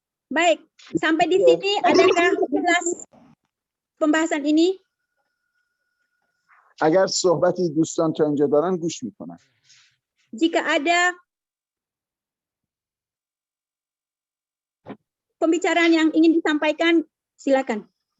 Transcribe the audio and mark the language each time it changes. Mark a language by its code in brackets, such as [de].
[id] Baik, sampai di sini adakah jelas pembahasan ini? [fa] اگر صحبتی دوستان تا اینجا دارن گوش میکنن. [id] Jika ada pembicaraan yang ingin disampaikan, silakan.